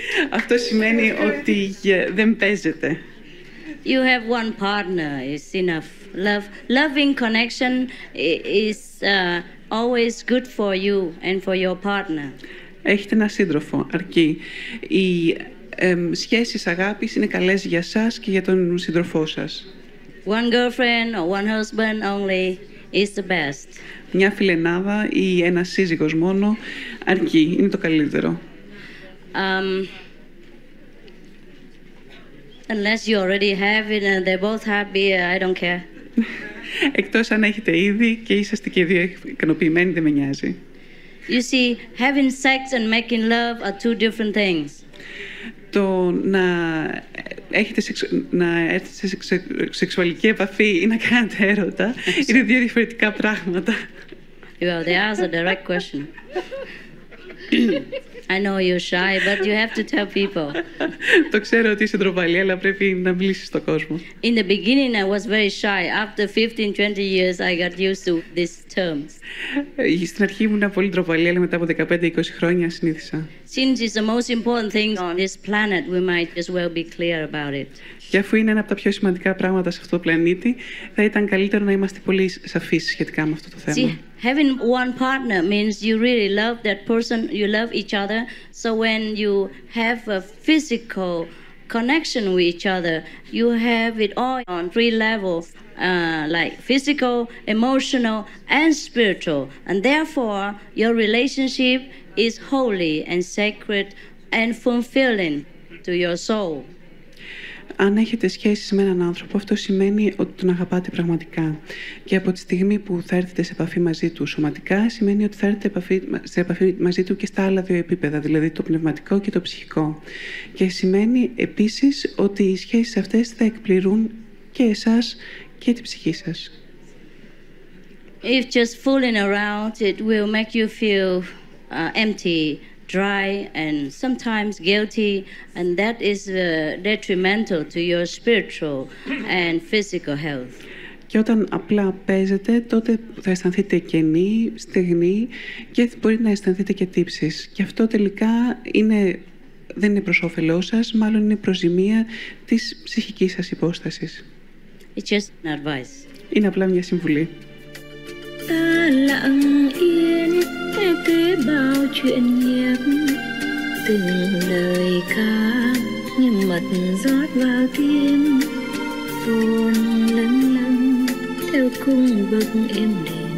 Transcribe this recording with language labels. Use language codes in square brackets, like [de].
[el] Αυτό σημαίνει ότι δεν παίζετε. [en] You have one partner, it's enough. Loving connection is always good for you and for your partner. [el] Έχετε ένα σύντροφο, αρκεί. Οι σχέσεις αγάπης είναι καλές για σας και για τον σύντροφό σας. [en] One girlfriend or one husband only is the best. [el] Μια φιλενάδα ή ένας σύζυγος μόνο αρκεί, είναι το καλύτερο. [en] Unless you already have it and they're both happy, I don't care. [el] Εκτός αν έχετε ήδη και είσαστε και δύο ικανοποιημένοι, δεν με νοιάζει. [en] You see, having sex and making love are two different things. [el] Το να έρθετε σε σεξουαλική επαφή ή να κάνετε έρωτα είναι δύο διαφορετικά πράγματα. [en] Well, there's a direct question. I know you're shy, but you have to tell people. [el] Το ξέρω ότι είσαι ντροπαλή, αλλά πρέπει να μιλήσεις στον κόσμο. [en] In the beginning, I was very shy. After 15-20 years, I got used to these terms. [el] Στην αρχή ήμουν πολύ ντροπαλή, αλλά μετά από 15-20 χρόνια συνήθισα. [en] Since it's the most important thing on this planet, we might as well be clear about it. [el] Και αφού είναι ένα από τα πιο σημαντικά πράγματα σε αυτό το πλανήτη, θα ήταν καλύτερο να είμαστε πολύ σαφείς σχετικά με αυτό το θέμα. [en] See, having one partner means you really love that person, you love each other. So when you have a physical connection with each other, you have it all on 3 levels, like physical, emotional, and spiritual. And therefore, your relationship is holy and sacred and fulfilling to your soul. [el] Αν έχετε σχέσεις με έναν άνθρωπο, αυτό σημαίνει ότι τον αγαπάτε πραγματικά. Και από τη στιγμή που θα έρθετε σε επαφή μαζί του σωματικά, σημαίνει ότι θα έρθετε σε επαφή μαζί του και στα άλλα δύο επίπεδα, δηλαδή το πνευματικό και το ψυχικό. Και σημαίνει επίσης ότι οι σχέσεις αυτές θα εκπληρούν και εσάς και τη ψυχή σας. [en] If just fooling around, it will make you feel empty, dry and sometimes guilty, and that is detrimental to your spiritual and physical health. [el] Και όταν απλά παίζετε, τότε θα αισθανθείτε κενοί, στεγνοί και μπορεί να αισθανθείτε και τύψεις. Και αυτό τελικά δεν είναι προς όφελός σας, μάλλον είναι προς ζημία της ψυχικής σας υπόστασης. [en] It's just an advice. [el] Είναι απλά μια συμβουλή. [vi] Ta lặng yên kể bao chuyện nhạc từng lời ca như mật rót vào tim, tuôn lâng lâng theo cung bậc êm đềm.